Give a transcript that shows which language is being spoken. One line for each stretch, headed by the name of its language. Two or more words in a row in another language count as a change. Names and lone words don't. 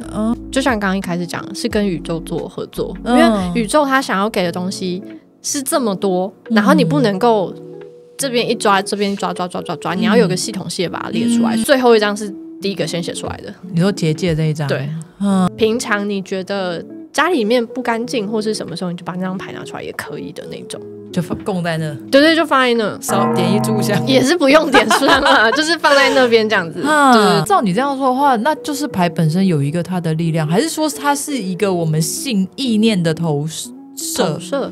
Chinese: 就像剛剛一開始講，是跟宇宙做合作，因為宇宙他想要給的東西是這麼多，然後你不能夠這邊一抓，這邊抓，你要有個系統性的把它列出來。最後一張是第一個先寫出来的。你說結界這一張？對。平常你覺得家裡面不乾淨或是什麼時候，你就把那張牌拿出來也可以的那種，就供在那。對，就放在那，少點一炷香也是不用點香啊，就是放在那邊這樣子。照你這樣說的話，那就是牌本身有一個它的力量，還是說它是一個我們意念的投射？